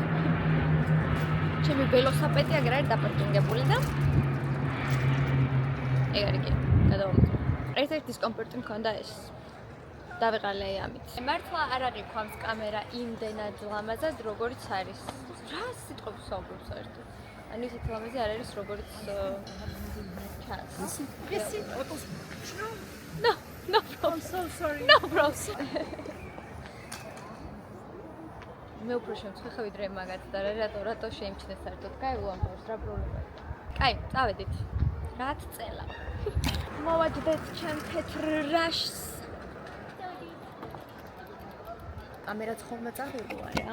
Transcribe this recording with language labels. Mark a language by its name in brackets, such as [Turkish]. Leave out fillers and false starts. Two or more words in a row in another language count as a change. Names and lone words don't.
[Georgian] ჩემი ველოსიპედი აგერ არის დაპარკინგებული და ეგ არის კი, გადავამოწმე. ერთ-ერთი დისკომფორტი მქონდა ეს. დავიყალე ამით. მართლა არ აღიქვამს კამერა იმდენად ლამაზად, როგორც არის. რა სიტყვებს საუბრობ საერთოდ? ანუ ისეთი ლამაზი არ არის, როგორც ჩანს. [English] No problem. I'm so sorry. No problem. [Georgian] მე უფრო შემცხეხა ვიდრე მაგათ და რატო შეიმჩნე საერთოდ. კაი უამბავს რა პრობლემაა. კაი, წავედით. რაც წელა. მოვაჯდეთ ჩემ თეთრ რაშს. კამერაც ხოლმე წაღებული არა.